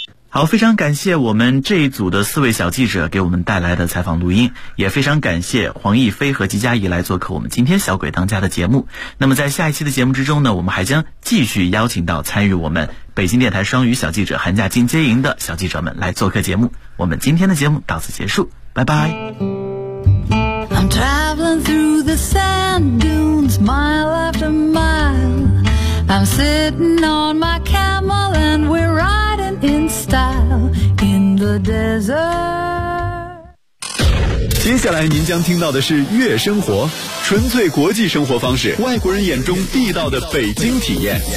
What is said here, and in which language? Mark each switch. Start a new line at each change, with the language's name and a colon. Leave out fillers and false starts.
Chinese: 好，非常感谢我们这一组的四位小记者给我们带来的采访录音，也非常感谢黄逸飞和吉佳怡来做客我们今天小鬼当家的节目。那么在下一期的节目之中呢，我们还将继续邀请到参与我们北京电台双语小记者寒假进阶营的小记者们来做客节目。我们今天的节目到此结束，拜拜。
English: I'm traveling through the sand dunes, mile after mile. I'm sitting on my camel and we're riding in style in the desert.
Chinese: 接下来您将听到的是月生活，纯粹国际生活方式，外国人眼中地道的北京体验。